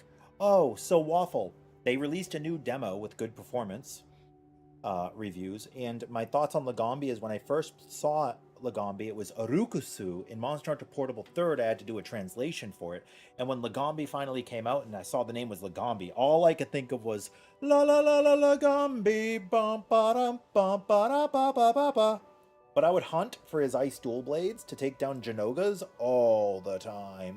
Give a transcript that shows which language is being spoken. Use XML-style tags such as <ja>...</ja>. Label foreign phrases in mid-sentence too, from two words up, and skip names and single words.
<en>Oh, so Waffle, they released a new demo with good performance reviews, and my thoughts on Lagambi is when I first saw Lagambi, it was Arukusu. In Monster Hunter Portable 3rd, I had to do a translation for it, and when Lagambi finally came out and I saw the name was Lagambi, all I could think of was la la la la Lagambi, bum ba dum bum ba da ba ba ba ba. But I would hunt for his ice dual blades to take down Janogas all the time.</en>